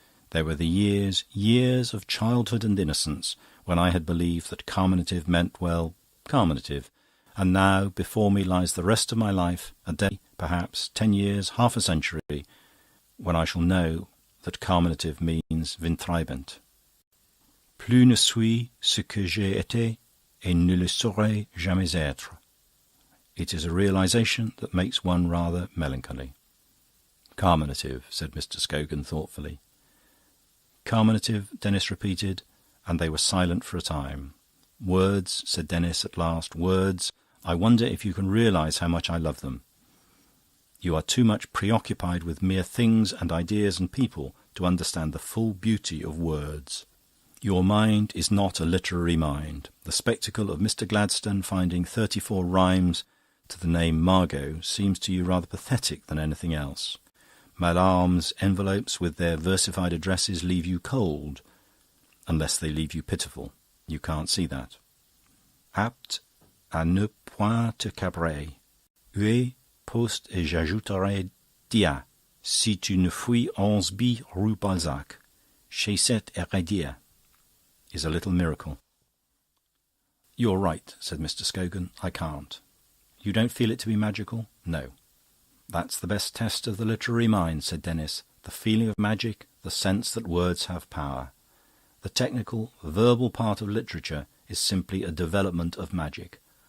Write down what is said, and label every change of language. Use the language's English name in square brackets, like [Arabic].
[English] There were the years of childhood and innocence, when I had believed that carminative meant, well, carminative. And now before me lies the rest of my life, a day, perhaps 10 years, half a century, when I shall know that carminative means windtreibend. [French] Plus ne suis ce que j'ai été, et ne le saurai jamais être. [English] It is a realisation that makes one rather melancholy." "Carminative," said Mr. Scogan thoughtfully. "Carminative," Denis repeated, and they were silent for a time. "Words," said Denis at last, "words. I wonder if you can realise how much I love them. You are too much preoccupied with mere things and ideas and people to understand the full beauty of words. Your mind is not a literary mind. The spectacle of Mr. Gladstone finding 34 rhymes to the name Margot seems to you rather pathetic than anything else. Mallarme's envelopes with their versified addresses leave you cold, unless they leave you pitiful. You can't see that. [French] Apte à ne point te cabrer. Hué, poste et j'ajouterai dia, si tu ne fuis 11 rue Balzac, chez cet héréditaire, [English] is a little miracle." "You're right," said Mr. Scogan. "I can't." "You don't feel it to be magical?" "No." "That's the best test of the literary mind," said Denis. "The feeling of magic, the sense that words have power. The technical, verbal part of literature is simply a development of magic.